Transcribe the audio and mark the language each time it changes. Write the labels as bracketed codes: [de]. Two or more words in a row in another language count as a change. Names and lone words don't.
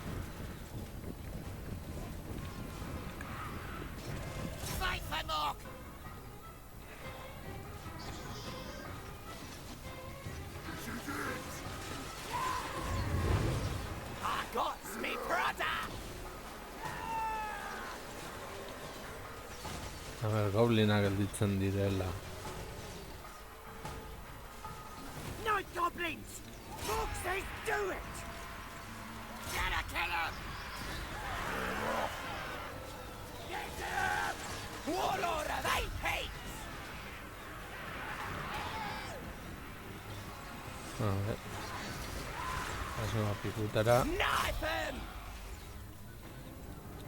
[en] Fight for Mork! I got me brother! [es] A ver, [eu] goblinak gelditzen direla. [en] Night goblins. Fox says do it. Gotta kill him! Get him. Warlord of 8 Peaks! [es] A ver. [eu] Paso a pikutara. [en] Knife him!